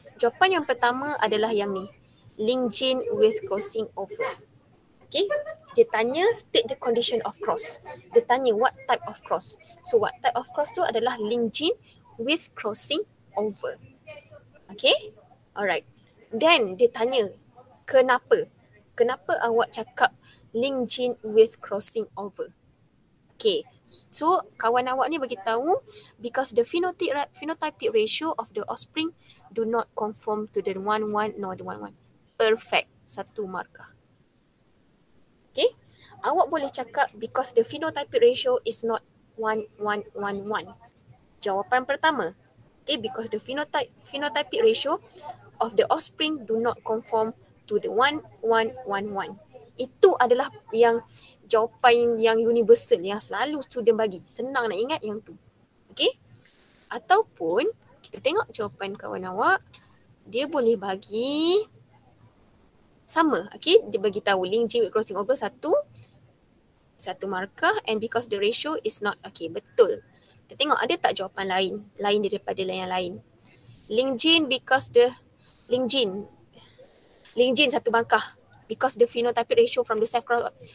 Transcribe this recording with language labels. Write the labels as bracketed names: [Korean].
[Malay] Jawapan yang pertama adalah yang ni. [English] Linked gene with crossing over. Okay, [Malay] dia tanya [English] state the condition of cross. [Malay] Dia tanya [English] what type of cross. So what type of cross [Malay] tu adalah [English] linked gene with crossing over. Okay, alright. Then [Malay] dia tanya kenapa? Kenapa awak cakap [English] linked gene with crossing over? Okay, so [Malay] kawan awak ni bagi tahu [English] because the phenotypic ratio of the offspring do not conform to the 1-1 nor the 1-1. Perfect, [Malay] 1 markah. [English] Okay, [Malay] awak boleh cakap [English] because the phenotypic ratio is not 1-1-1-1. [Malay] Jawapan pertama. [English] Okay, because the phenotypic ratio of the offspring do not conform to the 1-1-1-1. [Malay] Itu adalah yang jawapan yang universal yang selalu student bagi. Senang nak ingat yang tu. Okay? Ataupun kita tengok jawapan kawan awak, dia boleh bagi sama. Okay? Dia bagi tahu [English] linked gene with crossing over [Malay] 1 markah [English] and because the ratio is not. [Malay] Okay, betul. Kita tengok ada tak jawapan lain daripada yang lain. [English] Linked gene because the linked gene [Malay] 1 markah. [English] Because the phenotypic ratio from the self cross.